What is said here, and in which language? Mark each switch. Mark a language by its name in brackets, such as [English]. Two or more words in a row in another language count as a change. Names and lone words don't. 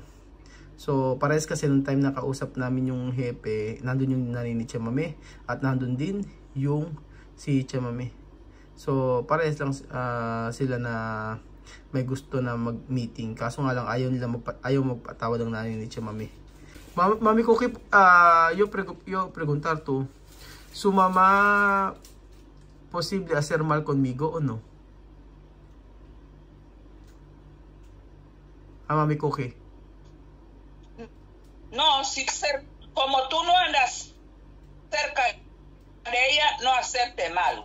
[Filipino] So, parehas kasi nung time na kausap namin yung Jepe, nandun yung nanay ni Chamamé at nandun din yung si Chamamé. So, parehas lang sila na may gusto na mag-meeting. Kaso nga lang, ayaw magpatawad ang nanay ni Chamamé. [Spanish] Mami Cookie, yo preguntar tú, ¿su mamá posible hacer mal conmigo o no? Mami Cookie. No, como tú no andas cerca de ella, no hacerte mal.